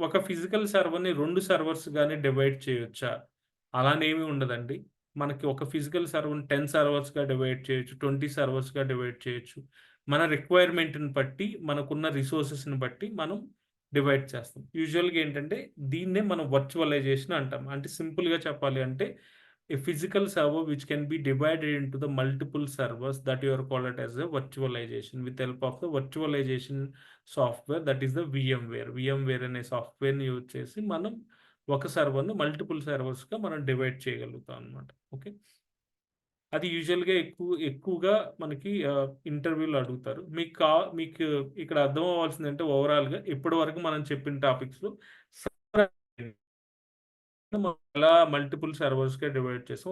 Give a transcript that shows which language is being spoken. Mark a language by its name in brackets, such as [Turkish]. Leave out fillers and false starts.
[Telugu] ఒక physical సర్వర్‌ని 2 సర్వర్స్‌గానే divide చేయొచ్చా? అలానేమి ఉండదండి. మనకి ఒక ఫిజికల్ సర్వర్‌ని 10 సర్వర్స్‌గా డివైడ్ చేయొచ్చు. 20 సర్వర్స్‌గా డివైడ్ చేయొచ్చు. మన రిక్వైర్మెంట్‌ని బట్టి, మనకున్న రిసోర్సెస్‌ని బట్టి మనం డివైడ్ చేస్తాం. యూజువల్‌గా ఏంటంటే దీన్నే మనం వర్చువలైజేషన్ అంటాం. అంటే సింపుల్‌గా చెప్పాలి అంటే [English] a physical server which can be divided into the multiple servers that you are called it as a virtualization with help of the virtualization software that is the VMware. [Telugu] VMware అనే సాఫ్ట్‌వేర్‌ని use చేసి మనం ఒక సర్వర్‌ని multiple సర్వర్స్‌గా మనం divide చేయగలుగుతాం అన్నమాట. Okay. అది యూజువల్‌గా ఎక్కువగా మనకి ఇంటర్వ్యూలో అడుగుతారు. మీకు ఇక్కడ అర్థం అవ్వాల్సిందంటే ఓవరాల్‌గా ఇప్పటివరకు మనం చెప్పిన టాపిక్స్‌లో మనం ఎలా మల్టిపుల్ సర్వర్స్‌గా డివైడ్ చేసాం.